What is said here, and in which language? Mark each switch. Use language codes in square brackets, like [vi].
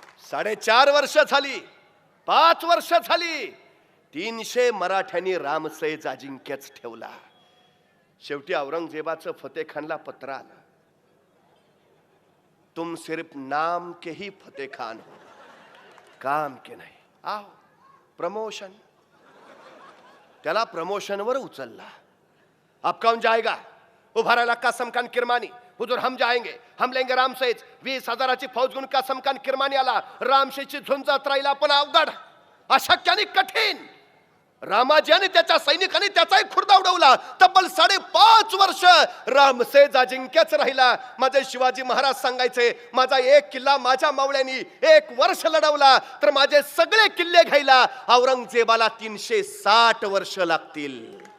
[mr] 4.5 वर्ष झाली, 5 वर्ष झाली, 300 मराठ्यांनी रामसेज अजिंक्यच ठेवला. शेवटी औरंगजेबाचं फतेह खानला पत्र आलं. [hi] तुम सिर्फ नाम के ही फतेह खान हो, काम के नहीं. आओ प्रमोशन. [mr] त्याला प्रमोशनवर उचलला. [hi] अब कौन जाएगा. [mr] उभा राहिला कासम खान किरमानी. [hi] हुजूर हम जाएंगे, हम लेंगे रामसेज. [mr] 20,000ची फौज घेऊन कासम खान किरमानी आला. रामसेजची झुंजत राहिला पण अवघड, अशक्य आणि कठीण. रामाजी आणि त्याच्या सैनिकांनी त्याचाही खुर्दा उडवला. तब्बल 5.5 वर्ष रामसेज अजिंक्यच राहिला. माझे शिवाजी महाराज सांगायचे, माझा एक किल्ला माझ्या मावळ्यांनी 1 वर्ष लढवला तर माझे सगळे किल्ले घ्यायला औरंगजेबाला 360 वर्ष लागतील.